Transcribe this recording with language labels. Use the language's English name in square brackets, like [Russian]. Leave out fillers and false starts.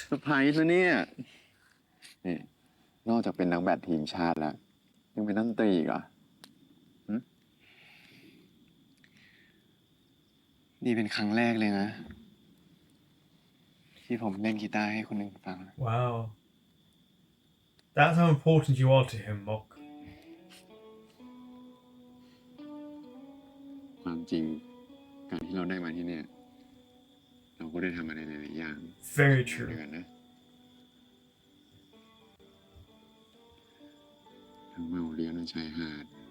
[Thai] เซอร์ไพรส์นะเนี่ยนี่ นอกจากเป็นนักแบดทีมชาติแล้ว ยังเป็นนักดนตรีอีกเหรอ นี่เป็นครั้งแรกเลยนะ ที่ผมเล่นกีตาร์ให้คนหนึ่งฟัง [English] Wow. That's how important you are to him, Mock. [Thai] ความจริง การที่เราได้มาที่เนี่ย เราก็ได้ทำอะไรหลายๆอย่าง [English] Very [Thai] ด้ [English] true. [Thai] วยกันนะทั้งเมาเรียนบนชายหาด